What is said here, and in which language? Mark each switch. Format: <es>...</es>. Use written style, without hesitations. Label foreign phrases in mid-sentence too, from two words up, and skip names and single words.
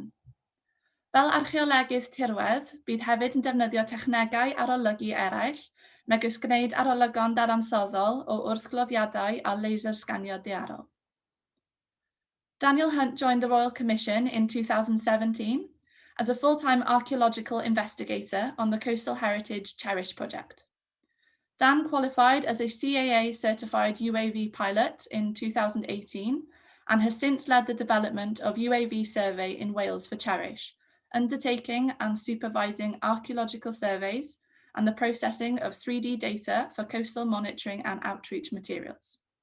<cy>Fel archeolegydd tirwedd, bydd hefyd yn defnyddio technegau arolygu eraill, megis gwneud arolygon dadansoddol o wrthgloddiadau a laser sganio daearol.</cy> <en>Daniel Hunt joined the Royal Commission in 2017 as a full-time archaeological investigator on the Coastal Heritage CHERISH project. Dan qualified as a CAA-certified UAV pilot in 2018 and has since led the development of UAV survey in Wales for CHERISH, undertaking and supervising archaeological surveys and the processing of 3D data for coastal monitoring and outreach materials.</en>